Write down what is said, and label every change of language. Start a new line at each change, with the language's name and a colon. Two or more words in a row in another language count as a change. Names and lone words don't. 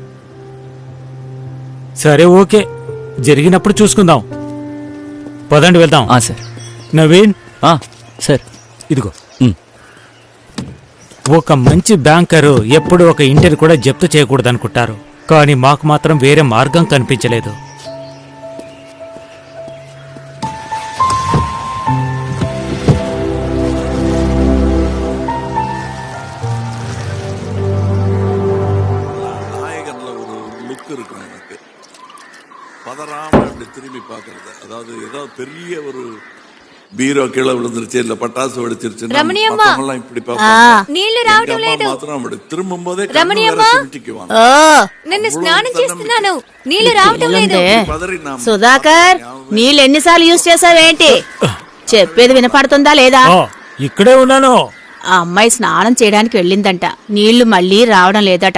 Telugu: సరే, ఓకే, జరిగినప్పుడు చూసుకుందాం. పదండి వెళ్దాం. సార్. నవీన్, సార్ ఇదిగో. ఒక మంచి బ్యాంకరు ఎప్పుడు ఒక ఇంటిని కూడా జప్తు చేయకూడదనుకుంటారు, కానీ మాకు మాత్రం వేరే మార్గం కనిపించలేదు.
Tamil: நாயகன்ல ஒரு லுக் இருக்கும் எனக்கு. பதறாம இப்படி திரும்பி பார்க்கறது, அதாவது ஏதோ பெரிய ஒரு பீரோ கீழே விழுந்துருச்சு, இல்ல பட்டாசு வெடிச்சிருச்சு, ரமணியம்மா. இப்படி பார்ப்பாங்க.
Telugu: నీళ్లు రావటం లేదు.
Tamil: మాత్రం அப்படி திரும்பும் போதே
Telugu: రమణియమ్మ. ఓ నిన్ను స్నానం చేస్తున్నాను, నీళ్లు రావటం లేదు. పదరి నా సుధాకర్ నీళ్ళు ఎన్నిసార్లు యూజ్ చేసావేంటి? చెప్పేది వినపడుతుందా లేదా? ఆ, ఇక్కడే ఉన్నాను. ఆ అమ్మాయి స్నానం చేయడానికి వెళ్ళిందంట, నీళ్లు మళ్ళీ రావడం లేదట.